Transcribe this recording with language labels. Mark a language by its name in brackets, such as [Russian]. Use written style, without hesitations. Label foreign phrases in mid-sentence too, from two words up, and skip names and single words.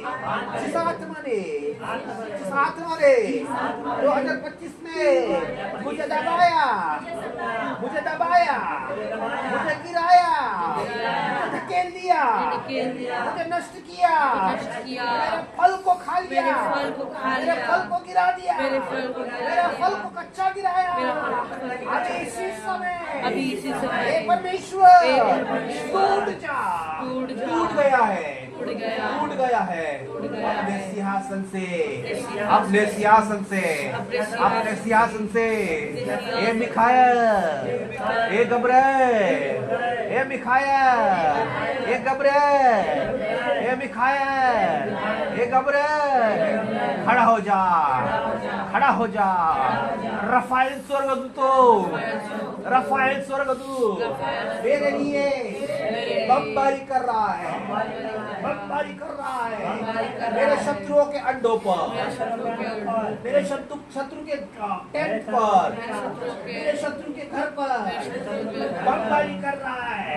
[Hindi] जिस आत्मा ने, जिस आत्मा ने 2025 में मुझे दबाया, मुझे दबाया, मुझे गिराया, मुझे धकेल दिया, मुझे नष्ट किया, मेरे फल को खा लिया, मेरे फल को गिरा दिया, मेरे फल को कच्चा गिराया। अभी इसी समय हे परमेश्वर टूट जा, टूट गया है, टूट गया है। अपने सिंहासन से, अपने सिंहासन से, अपने सिंहासन से हे मिखायल, हे गब्रिएल, हे मिखायल, हे गब्रिएल, हे मिखायल, हे गब्रिएल, खड़ा हो जा, खड़ा हो जा। रफाएल स्वर्गदूत, रफाएल स्वर्गदूत मेरे लिए बमबारी कर रहा है, बमबारी कर रहा है मेरे शत्रुओं के अड्डों पर, मेरे शत्रु के टेंट पर, मेरे शत्रु के घर पर बमबारी कर रहा है।